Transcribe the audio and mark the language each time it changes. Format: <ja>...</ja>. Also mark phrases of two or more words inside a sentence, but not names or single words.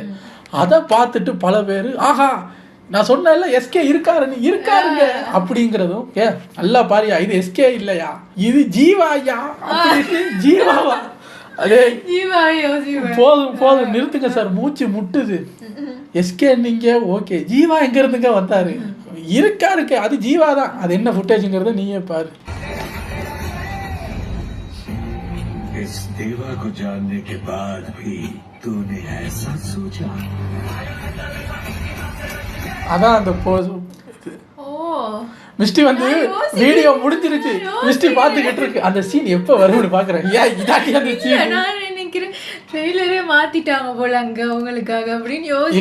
<ta>அதை பார்த்துட்டு பல பேர் ஆஹா நான் சொன்னேன்ல எஸ்கே இருக்காருங்க அப்படிங்கிறதும் நல்லா பாரியா இது எஸ்கே இல்லையா இது ஜீவாயா அப்படின்னு. ஜீவாவா? அதே போதும் நிறுத்துங்க சார், மூச்சு முட்டுது. எஸ்கே நீங்க ஓகே, ஜீவா எங்க இருந்துங்க வந்தாரு? இருக்காருக்கு, அது ஜீவா தான். அது என்ன ஃபுட்டேஜுங்கிறத நீயே பாரு.</ta> <hi>इस देवा को जानने के बाद भी तूने ऐसा सोचा?</hi> <ta>அதான் அந்த மிஸ்டி வந்து வீடியோ முடிஞ்சிருச்சு, மிஸ்டி பார்த்துக்கிட்டு இருக்கு அந்த சீன் எப்போ வரும்னு பார்க்குறேன். ஏன் இதாட்டி அந்த சீன் நான் நினைக்கிறேன் ட்ரெய்லரே மாத்திட்டாங்க போல அங்கே அவங்களுக்காக அப்படின்னு யோசிச்சு.</ta>